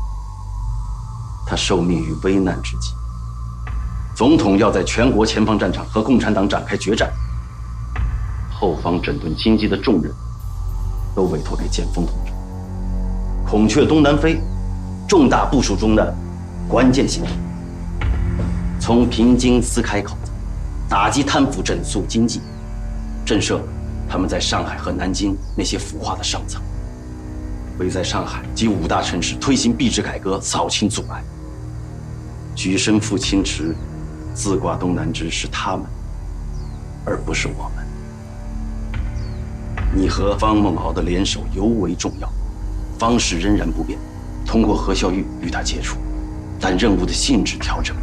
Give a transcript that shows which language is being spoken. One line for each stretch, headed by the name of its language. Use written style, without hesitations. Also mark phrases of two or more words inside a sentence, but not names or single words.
Chinese: 他受命於危難之際，總統要在全國前方戰場和共產黨展開決戰，後方整頓經濟的重任都委托給建豐同志。孔雀東南飛，重大部署中的關鍵性，從平津撕開口子，打擊貪腐，整肅經濟，震懾他們在上海和南京那些腐化的上層，為在上海及5大城市推行幣制改革掃清阻礙。舉身赴清池，自掛東南枝是他們，而不是我們。你和方孟敖的聯手尤為重要，方式仍然不變，通過何孝玉與他接觸，但任務的性質調整。